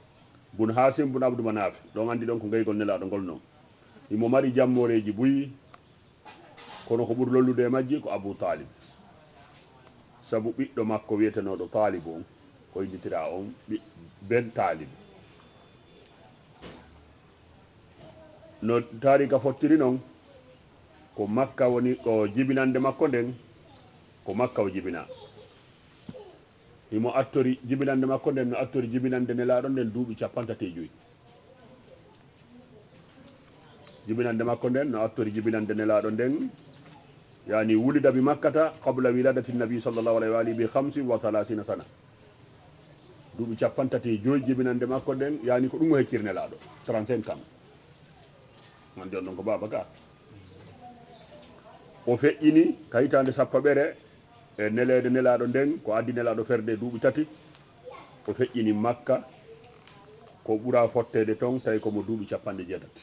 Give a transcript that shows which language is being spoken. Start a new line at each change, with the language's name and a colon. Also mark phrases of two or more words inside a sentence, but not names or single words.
Fula: bun Hasim bun Abdou Manaf ɗon andi ɗon ko gaygol nelaɗo ngol noon imo mari jammoreji buyi kono ko ɓuri lollude e majji ko Abou Talib sabu ɓiɗɗo makko wiyetenoɗo Talib on ko yiditira on ben Talib no tarika fottiri noon ko Makka woni ko jibinande makko nden ko Makka o jibina himo attori jibinande makko nden no attori jibinande nelaɗo nden duuɓi 35 jibinande makko nden no attori jibinande nelaɗo nden
Arabic: يعني ولد بمكة قبل ولادة النبي صلى الله عليه وآله ب 35 سنة
Fula: duuɓi 35 jibinande makko nden yani ko ɗum o hecciri nelaɗo 35 ans man jon ɗon ko Babacar o feƴƴini kayitande sappo ɓere e nelede nelaɗo nden ko addi nelaɗo ferde duuɓi 3 o feƴƴini Makka ko ɓura fottede ton tawi komo duuɓi 80